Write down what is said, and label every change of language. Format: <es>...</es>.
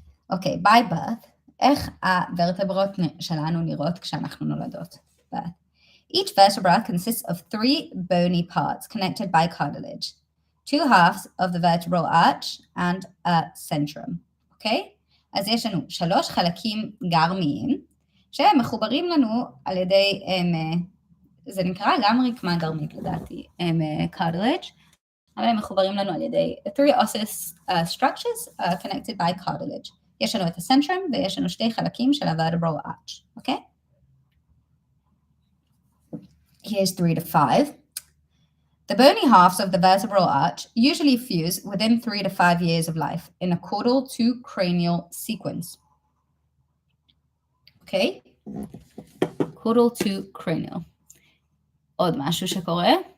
<he>אוקיי,</he> <en>by birth,</en> <he>איך הוורטברות שלנו נראות כשאנחנו נולדות?</he> <en>birth. Each vertebra consists of 3 bony parts connected by cartilage, 2 halves of the vertebral arch and a centrum.</en> <he>אוקיי? אז יש לנו 3 חלקים גרמיים, שהם מחוברים לנו על ידי, זה נקרא גם רקמה גרמית לדעתי, cartilage, אבל הם מחוברים לנו על ידי</he> <en>3 osseous structures connected by cartilage.</en> <he>יש לנו את הסנטרום ויש לנו 2 חלקים של ה-vertebral arch, אוקיי?</he> <en>Here's 3 to 5. The bony halves of the vertebral arch usually fuse within 3 to 5 years of life in a caudal to cranial sequence. Okay? Caudal to cranial.</en> <he>עוד משהו שקורה?</he>